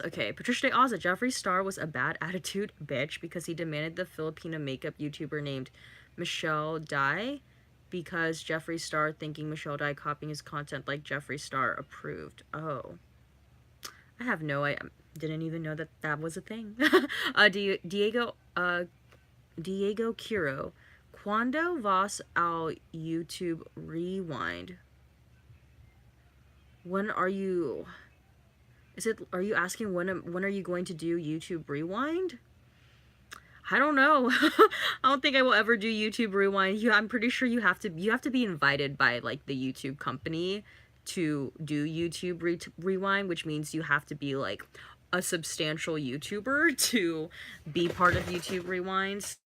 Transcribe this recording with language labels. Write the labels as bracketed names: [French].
[English] Okay, Patricia de Aza, Jeffree Star was a bad attitude bitch because he demanded the Filipino makeup YouTuber named Michelle Dye, because Jeffree Star, thinking Michelle Dye copying his content like Jeffree Star, approved. Oh, I didn't even know that that was a thing. [Spanish] Diego Quiro, cuando vas al YouTube Rewind? [English] When are you? Are you asking when are you going to do YouTube Rewind? I don't know. I don't think I will ever do YouTube Rewind. I'm pretty sure you have to be invited by like the YouTube company to do YouTube Rewind, which means you have to be like a substantial YouTuber to be part of YouTube Rewind.